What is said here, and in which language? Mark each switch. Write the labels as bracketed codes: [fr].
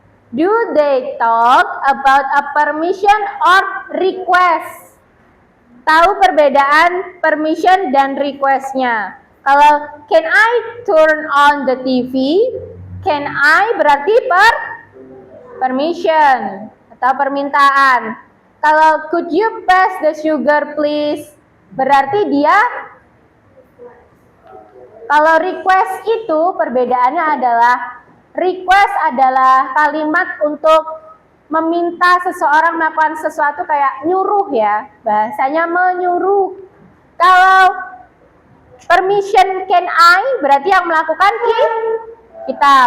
[en] Do they talk about a permission or request? [id] Tahu perbedaan permission dan requestnya. [en] Kalau can I turn on the TV? Can I [id] berarti permission atau permintaan. [en] Kalau could you pass the sugar please? [id] Berarti dia. Kalau request itu perbedaannya adalah request adalah kalimat untuk meminta seseorang melakukan sesuatu kayak nyuruh ya. Bahasanya menyuruh. Kalau permission [en] can I [id] berarti yang melakukan kita.